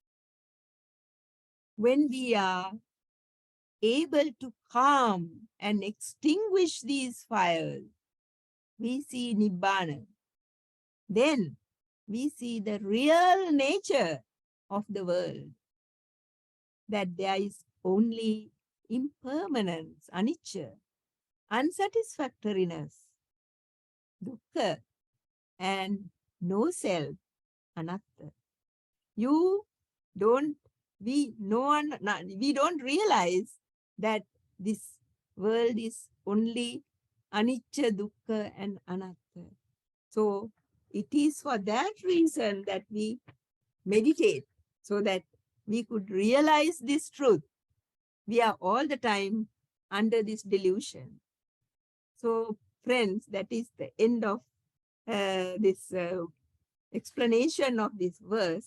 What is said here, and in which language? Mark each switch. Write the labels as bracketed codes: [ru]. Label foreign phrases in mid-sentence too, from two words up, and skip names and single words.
[en] When we are able to calm and extinguish these fires, we see Nibbana. Then we see the real nature of the world, that there is only impermanence, anicca, unsatisfactoriness, dukkha, and no self, anatta. We don't realize that this world is only [pi] anicca, dukkha, [en] and anatta. So it is for that reason that we meditate, so that we could realize this truth We are all the time under this delusion. So, friends, that is the end of this explanation of this verse.